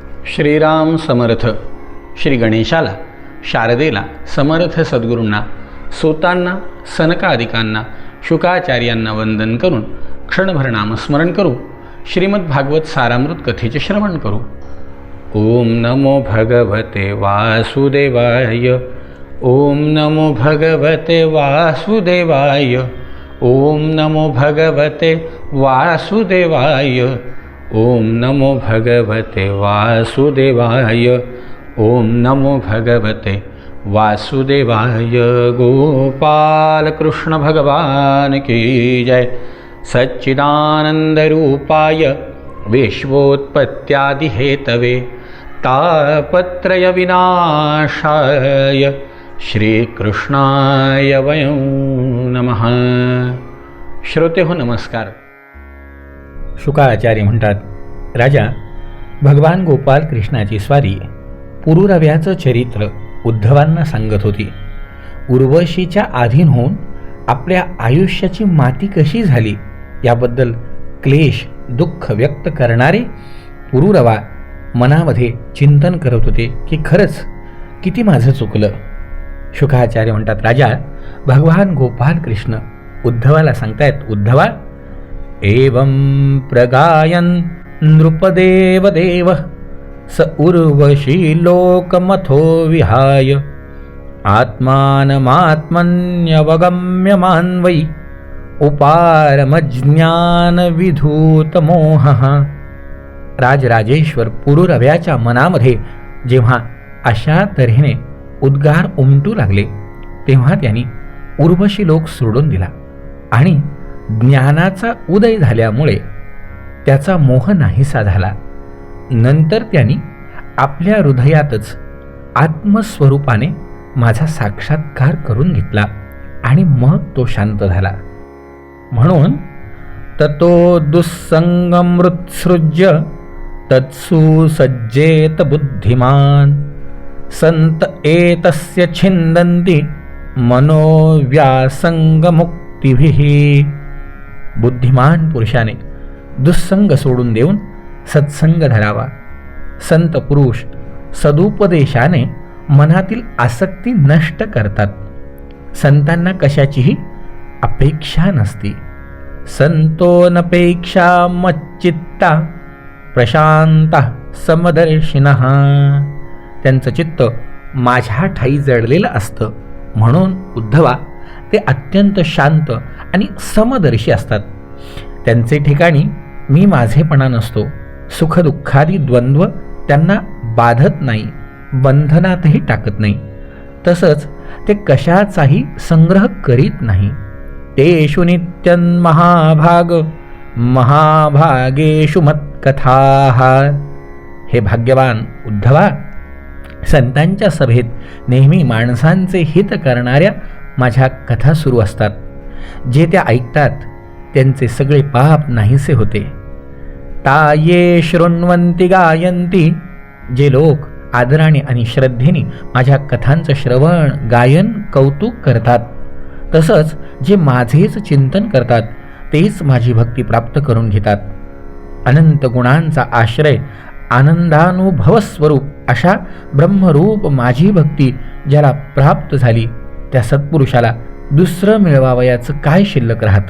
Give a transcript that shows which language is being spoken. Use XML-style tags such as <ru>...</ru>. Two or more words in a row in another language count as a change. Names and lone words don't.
<mr>श्रीराम समर्थ. श्री गणेशाला, शारदेला, समर्थ सद्गुरूंना, सूतांना, सनकादिकांना, शुकाचार्यांना वंदन करून क्षणभर नामस्मरण करू. श्रीमद्भागवत सारामृत कथेचे श्रवण करू.</mr> <sa>ओम नमो भगवते वासुदेवाय. ओम नमो भगवते वासुदेवाय. ओम नमो भगवते वासुदेवाय. ओम नमो भगवते वासुदेवाय. ओम नमो भगवते वासुदेवाय.</sa> <hi>गोपाल कृष्ण भगवान की जय.</hi> <sa>सच्चिदानंद रूपाय विश्वोत्पत्त्यादि हेतवे तापत्रय विनाशाय श्रीकृष्णाय वयं नमः.</sa> <mr>श्रोते हो नमस्कार. शुकाचार्य म्हणतात, राजा भगवान गोपाल कृष्णाची स्वारी पुरुरव्याचं चरित्र उद्धवांना सांगत होती. उर्वशीच्या अधीन होऊन आपल्या आयुष्याची माती कशी झाली याबद्दल क्लेश दुःख व्यक्त करणारे पुरुरवा मनामध्ये चिंतन करत होते की खरंच किती माझं चुकलं. शुकाचार्य म्हणतात, राजा भगवान गोपाल कृष्ण उद्धवाला सांगतायत, उद्धवा</mr> <sa>एवं प्रगायन नृपदेव देव स उर्वशी लोकमथो विहाय आत्मानमात्मन्यवगम्य मान्वै उपारमज्ञान विधूत मोह.</sa> <mr>राजराजेश्वर पुरुरव्याच्या मनामध्ये जेव्हा अशा तऱ्हेने उद्गार उमटू लागले तेव्हा त्यांनी उर्वशी लोक सोडून दिला आणि ज्ञानाचा उदय झाल्यामुळे त्याचा मोह नाहीसा झाला. नंतर त्यांनी आपल्या हृदयातच आत्मस्वरूपाने माझा साक्षात्कार करून घेतला आणि मग तो शांत झाला. म्हणून</mr> <sa>ततो दुस्संगमृत्सृज्य तत्सुसज्जेत बुद्धिमान संत एतस्य छिंदन्ति मनोव्यासंगमुक्तिभिः.</sa> <mr>बुद्धिमान पुरुषाने दुस्संग सोडून देऊन सत्संग धरावा. संत पुरुष सदुपदेशाने मनातील आसक्ती नष्ट करतात. संतांना कशाचीही अपेक्षा नसती.</mr> <sa>संतोनपेक्षा मच्चित्ता प्रशांता समदर्शिनः.</sa> <mr>त्यांचं चित्त माझ्या ठाई जडलेलं असतं. म्हणून उद्धवा ते अत्यंत शांत आणि समदर्शी असतात. त्यांचे ठिकाणी मी माझेपणा नसतो. सुखदुःखादी द्वंद्व त्यांना बाधत नाही, बंधनातही टाकत नाही. तसंच ते कशाचाही संग्रह करीत नाही.</mr> <sa>तेषु नित्यं महाभाग महाभागेषु मत्कथाः.</sa> <mr>हे भाग्यवान उद्धवा, संतांच्या सभेत नेहमी माणसांचे हित करणाऱ्या माझ्या कथा सुरू असतात. जे त्या ऐकतात त्यांचे सगळे पाप नाहीसे होते.</mr> <sa>ता ये शृण्वन्ति गायन्ति.</sa> <mr>जे लोक आदराने आणि श्रद्धेने माझ्या कथांचं श्रवण गायन कौतुक करतात, तसंच जे माझेच चिंतन करतात तेच माझी भक्ती प्राप्त करून घेतात. अनंत गुणांचा आश्रय आनंदानुभव स्वरूप अशा ब्रह्मरूप माझी भक्ती ज्याला प्राप्त झाली त्या सत्पुरुषाला दुसरं मिळवावयाचं काय शिल्लक राहतं.</mr>